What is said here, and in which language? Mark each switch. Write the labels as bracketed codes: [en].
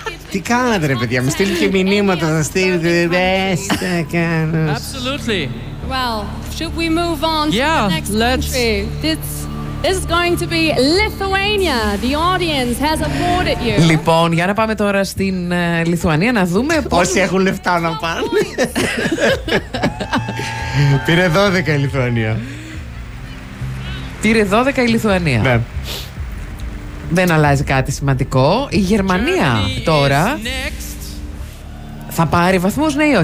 [el] Τι κάνατε, ρε παιδιά, μου στείλει και μηνύματα. Θα στείλει. Δεν θα κάνω. [en] Absolutely. Well, should we move on to the next country? This is going to be Lithuania. The audience has applauded you. [el] Λοιπόν, για να πάμε τώρα στην Λιθουανία να δούμε πώς. Όσοι έχουν λεφτά να πάνε. Πήρε 12 η Λιθουανία. Πήρε 12 η Λιθουανία. Ναι. Δεν αλλάζει κάτι σημαντικό. Η Γερμανία τώρα θα πάρει βαθμούς, ναι ή όχι?